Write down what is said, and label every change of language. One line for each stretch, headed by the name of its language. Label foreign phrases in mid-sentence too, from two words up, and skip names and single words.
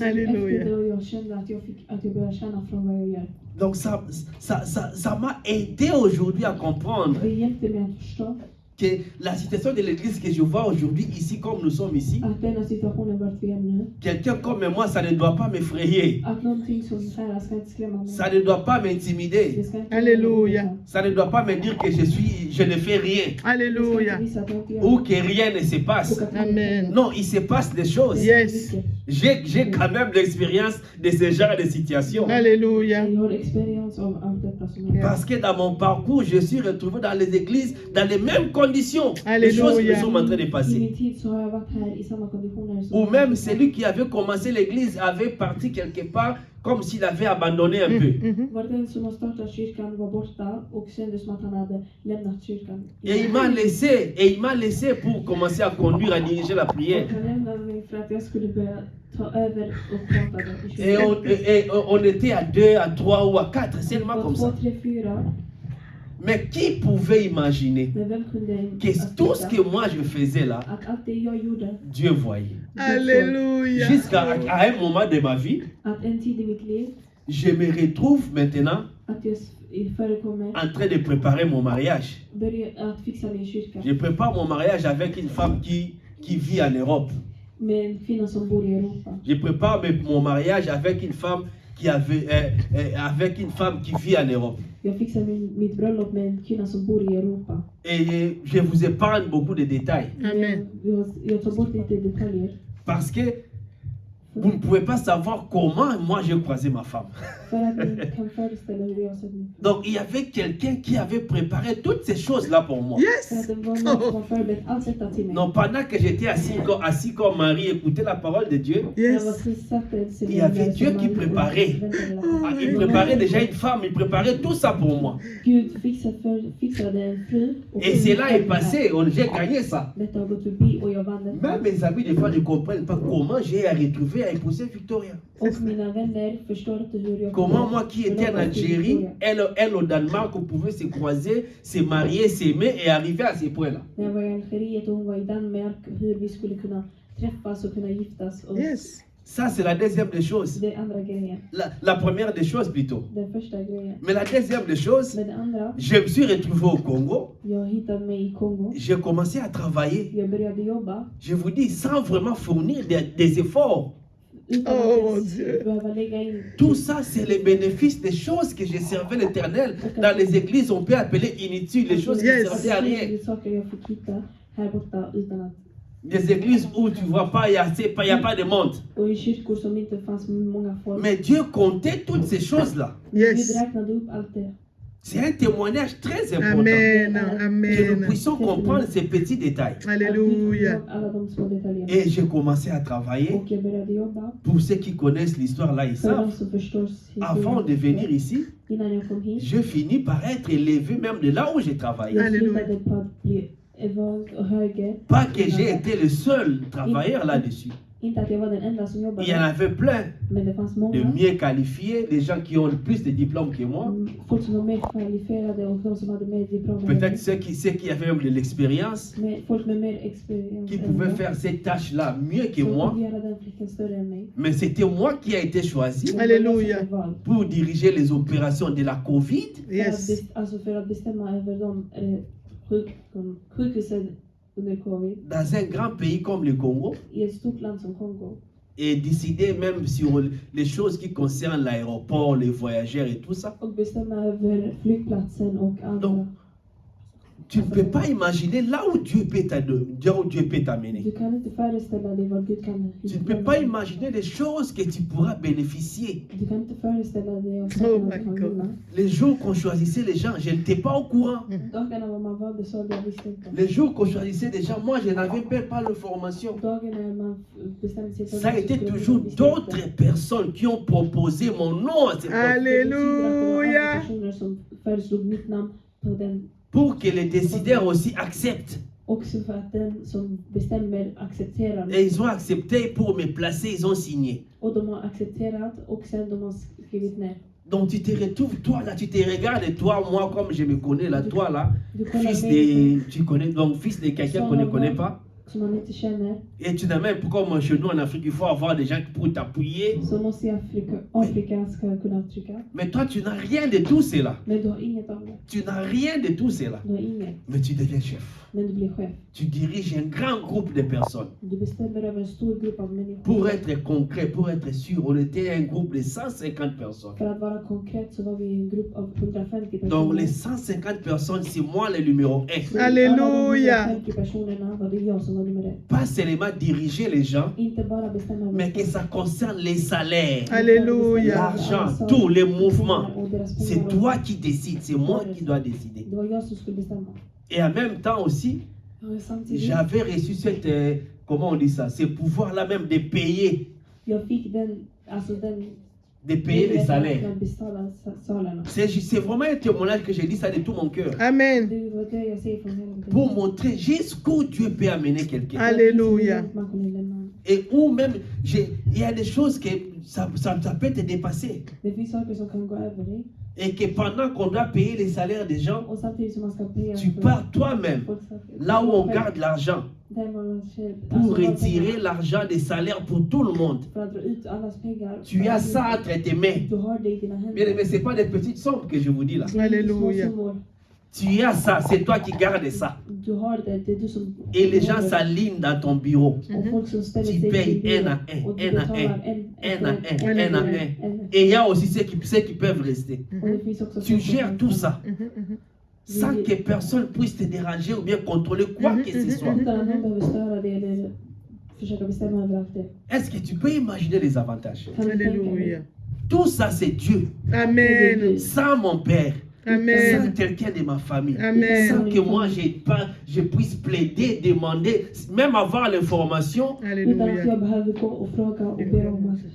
French: Alléluia.
Swedish: Efter det jag kände att jag började tjäna från vad jag gör.
French: Donc ça m'a aidé aujourd'hui à comprendre
Swedish: Det hjälpte mig att förstå
French: que la situation de l'église que je vois aujourd'hui ici, comme nous sommes ici,
Swedish: att denna situationen vart vi är nu,
French: quelqu'un comme moi, ça ne doit pas m'effrayer.
Swedish: att någonting som så här ska inte skrämma mig.
French: Ça ne doit pas m'intimider.
Swedish: Det ska inte
French: Alléluia. Ça ne doit pas me dire que je ne fais rien Alléluia. ou que rien ne se passe. Amen. Non, il se passe des choses. Yes. J'ai quand même l'expérience de ce genre de situation. Alléluia.
Swedish: Jag har experience av allt detta som jag
French: Parce que dans mon parcours, je suis retrouvé dans les églises, dans les mêmes conditions. Les Alléluia. choses qui sont en train de
Swedish: I
French: passer.
Swedish: min tid så har jag varit här i samma konditioner som
French: Ou même celui qui avait commencé l'église avait parti quelque part comme s'il avait abandonné un peu. Mhm.
Swedish: var den som har startat kyrkan var borta och kände som att han hade lämnat kyrkan.
French: Et il m'a laissé pour commencer à conduire, à diriger la prière.
Swedish: Och han lämnade mig för att jag skulle börja ta över och prata i
French: Et
Swedish: kyrkan.
French: on était à 2, à 3 ou à 4, seulement
Swedish: Det
French: comme
Swedish: var
French: ça. 2, 3, 4. Mais qui pouvait imaginer
Swedish: Men vem kunde
French: que tout ce que moi je faisais là,
Swedish: att allt det jag gjorde,
French: Dieu voyait. Alléluia. Jusqu'à à un moment de ma vie,
Swedish: att en tid i mitt liv,
French: je me retrouve maintenant
Swedish: att jag förekommer,
French: en train de préparer mon mariage.
Swedish: börja att fixa min kyrka
French: Je prépare mon mariage avec une femme qui vit en Europe.
Swedish: med en kvinna som bor i Europa.
French: Je prépare mon mariage avec une femme avec une femme qui vit en Europe.
Swedish: Jag fixar mitt bröllop med en kvinna som bor i Europa.
French: Et je vous épargne beaucoup de détails. Amen.
Swedish: Jag tar bort lite detaljer.
French: Parce que vous ne pouvez pas savoir comment moi j'ai croisé ma femme.
Swedish: För att ni kan föreställa hur jag har sett min.
French: Donc il y avait quelqu'un qui avait préparé toutes ces choses-là pour moi.
Swedish: För att Yes. det var någon som har förberett allt detta till mig.
French: Non, pendant que j'étais assis comme Marie, écouter la parole de Dieu,
Swedish: Jag var Yes. satt
French: il y avait Dieu qui préparait. Il préparait déjà une femme, il préparait tout ça pour moi.
Swedish: Gud fixade en fru. och
French: Et cela est passé, j'ai gagné ça.
Swedish: Detta har gått förbi och jag vann detta.
French: Même mes amis, des fois, ne comprennent pas comment j'ai retrouvé à épouser Victoria.
Swedish: Och mina vänner förstår inte hur jag
French: Comment moi qui étais en Algérie, elle au Danemark, on pouvait se croiser, se marier, s'aimer et arriver à ce point-là.
Swedish: När jag var i Algeriet och hon var i Danmark, hur vi skulle kunna träffas och kunna giftas. Och Yes.
French: Ça, c'est la deuxième des choses.
Swedish: det är andra grejen.
French: La première des choses plutôt.
Swedish: Den första grejen.
French: Mais la deuxième des choses,
Swedish: Men det andra,
French: je me suis retrouvé au Congo.
Swedish: jag hittade mig i Kongo.
French: J'ai commencé à travailler,
Swedish: Jag började jobba
French: je vous dis, sans vraiment fournir des efforts.
Swedish: utan Oh, att Dieu. ens behöva lägga in.
French: Tout ça, c'est les bénéfices des choses que je servais l'Éternel. Dans les églises, on peut appeler inutiles, les choses qui ne Yes. servaient à rien.
Swedish: Det är saker jag fick hitta här borta utan att.
French: Des églises où tu vois pas, il n'y a pas de monde.
Swedish: Och i kyrkor som inte fanns många folk.
French: Mais Dieu comptait toutes ces choses-là.
Swedish: Gud Yes. räknade upp allt det.
French: C'est un témoignage très important. Amen. Que nous Amen. puissions comprendre ces petits détails. Alléluia.
Swedish: Alla de små detaljerna.
French: Et j'ai commencé à travailler.
Swedish: Och jag började jobba.
French: Pour ceux qui connaissent l'histoire là, ils
Swedish: För de
French: savent.
Swedish: som förstår
French: Avant de venir ici,
Swedish: innan jag kom hit.
French: je finis par être élevé même de là où j'ai travaillé.
Swedish: Jag Halleluja. slutade på att bli vald och högre.
French: Pas que j'ai été le seul travailleur là-dessus.
Swedish: Inte att jag var den enda som
French: Il y en
Swedish: jobbade.
French: avait plein
Swedish: Men det fanns
French: de
Swedish: många.
French: mieux qualifiés, des gens qui ont plus de diplômes que moi.
Swedish: Folk som var mer kvalificerade och de som hade mer diplom än mig.
French: Peut-être ceux qui avaient même de l'expérience,
Swedish: Men folk med mer experience
French: qui
Swedish: än
French: pouvaient
Swedish: jag.
French: faire ces tâches-là mieux que
Swedish: Som
French: moi.
Swedish: kunde göra den flickan större än mig.
French: Mais c'était moi qui a été choisi
Swedish: Men Halleluja. det var jag som blev vald.
French: pour diriger les opérations de la Covid. Yes.
Swedish: Alltså för att bestämma över de sjukhusen under covid.
French: Dans un grand pays comme le Congo.
Swedish: I ett stort land som Kongo.
French: Et décider même sur les choses qui concernent l'aéroport, les voyageurs et tout ça.
Swedish: Och bestämma över flygplatsen och andra.
French: Donc, tu ne peux pas imaginer là où Dieu peut t'amener.
Swedish: Du kan inte föreställa dig vad Gud kan
French: Tu ne peux pas imaginer les choses que tu pourras bénéficier.
Swedish: Du kan inte föreställa dig av
English: Oh
Swedish: sakerna
English: my
Swedish: du kan
English: God.
Swedish: vinna.
French: Les jours qu'on choisissait les gens, je n'étais pas au courant.
Swedish: Dagarna vad man valde så jag visste inte.
French: Les jours qu'on choisissait des gens, moi je n'avais même pas de formation.
Swedish: Dagen när man bestämde sig för
French: Ça a
Swedish: vad
French: été
Swedish: som skulle
French: toujours
Swedish: visste
French: d'autres
Swedish: inte.
French: personnes qui ont proposé mon nom à ces personnes.
Swedish: Det betyder att det var andra Alléluia. personer som föreslog mitt namn på den
French: pour que les décideurs aussi acceptent.
Swedish: Också för att den som bestämmer accepterar.
French: Et ils ont accepté pour me placer, ils ont signé.
Swedish: Och de har accepterat och sen de har skrivit ner.
French: Donc tu te retrouves, toi là, tu te regardes, toi, moi, comme je me connais là, toi là,
Swedish: Du kollar
French: fils
Swedish: mig
French: de, tu connais, donc fils de quelqu'un qu'on ne connaît pas.
Swedish: som man inte känner.
French: Et tu n'as même, comme chez nous en Afrique, il faut avoir des gens pour t'appuyer.
Swedish: Så måste i Afrika ska kunna trycka.
French: Mais toi, tu n'as rien de tout cela.
Swedish: Men du har inget av det.
French: Tu n'as rien de tout cela.
Swedish: Du har inget.
French: Mais tu deviens chef.
Swedish: Men du blir chef.
French: Tu diriges un grand groupe de personnes.
Swedish: Du bestämmer över en stor grupp av människor.
French: Pour être concret, pour être sûr, on était un groupe de 150 personnes.
Swedish: För att vara konkret så var vi en grupp av 150 personer.
French: Donc les 150 personnes, c'est moi le numéro 1.
Swedish: Så Alléluia. alla de 150 personerna var det jag som var nummer 1.
French: Pas seulement diriger les gens,
Swedish: Inte bara bestämma över
French: mais que ça concerne les salaires, Alléluia. l'argent, tous les mouvements.
Swedish: Och deras
French: C'est
Swedish: pengar.
French: toi qui décides, c'est moi qui dois décider.
Swedish: Det var jag som skulle bestämma.
French: Et en même temps aussi,
Swedish: Och samtidigt,
French: j'avais reçu cette, comment on dit ça, ce pouvoir-là même de payer,
Swedish: jag fick den, alltså den
French: les salaires.
Swedish: att betala salarna.
French: C'est vraiment un témoignage que j'ai dit ça de tout mon cœur. Amen.
Swedish: Det var det jag säger från hela mitt
French: Pour
Swedish: hjärta.
French: montrer jusqu'où Dieu peut amener quelqu'un. Alléluia.
Swedish: Man kunde lämna.
French: Et où même, il y a des choses que ça peut te dépasser.
Swedish: Det finns saker som kan gå över dig.
French: Et que pendant qu'on doit payer les salaires des gens,
Swedish: Och samtidigt som man ska paya
French: tu
Swedish: för
French: pars toi-même,
Swedish: folk saker.
French: là où on garde l'argent,
Swedish: Där man känner-
French: pour
Swedish: alltså, man
French: retirer
Swedish: pengar
French: l'argent des salaires pour tout le monde.
Swedish: För att dra ut allas pengar.
French: Tu as ça entre tes mains.
Swedish: Du har det i dina
French: Bien
Swedish: händer.
French: aimé, ce n'est pas des petites sommes que je vous dis là.
Swedish: Det är inte små Alléluia. summor.
French: Tu as ça, c'est toi qui gardes ça.
Swedish: Du har det, det är du som...
French: Et les gens s'alignent dans ton bureau.
Swedish: Och folk som ställer
French: Tu
Swedish: sig
French: payes
Swedish: vid
French: un à
Swedish: bilen.
French: un,
Swedish: Och du
French: un à
Swedish: betalar
French: un,
Swedish: en
French: un à
Swedish: efter
French: un,
Swedish: en.
French: un à un. Et il y a aussi ceux qui peuvent rester.
Swedish: Och det finns också
French: Tu
Swedish: folk som
French: gères
Swedish: kan-
French: tout ça Mhm. sans que personne puisse te déranger ou bien contrôler quoi que ce soit.
Swedish: Utan att någon behöver störa det eller försöka bestämma över allt det.
French: Est-ce que tu peux imaginer les avantages?
Swedish: Kan du tänka dig?
French: Alléluia. Tout ça, c'est Dieu. Amen. Sans mon père, sans Amen. quelqu'un de ma famille, Amen. sans que moi je puisse plaider, demander, même avoir l'information,
Swedish: Utan att Alléluia. jag behöver gå och fråga och be om att...